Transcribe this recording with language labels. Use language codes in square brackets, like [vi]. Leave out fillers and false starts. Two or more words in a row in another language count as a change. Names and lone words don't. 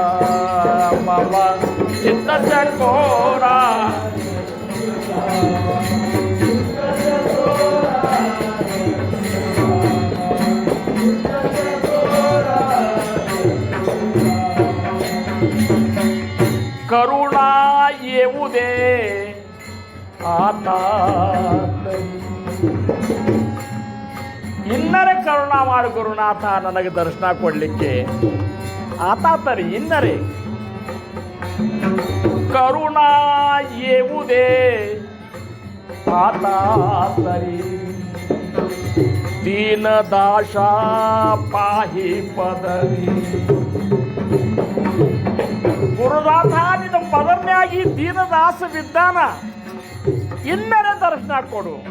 [mr] मामा चित्त चकोरा, करुणा येऊ दे आता, [kn] ಇನ್ನರೆ ಕರುಣಾ ಮಾಡು ಗುರುನಾಥ, ನನಗೆ ದರ್ಶನ ಕೊಡ್ಲಿಕ್ಕೆ [mr] आता तरी [kn] ಇನ್ನರೆ. [mr] ಕರುಣಾ येऊदे आता तरी, दीन दाशा पाही पदरी. [kn] ಗುರುನಾಥ ನಿನ್ನ ಪದರ್ನಾಗಿ ದೀನದಾಸ ವಿದ್ದಾನ, ಇನ್ನರೆ ದರ್ಶನ ಕೊಡು.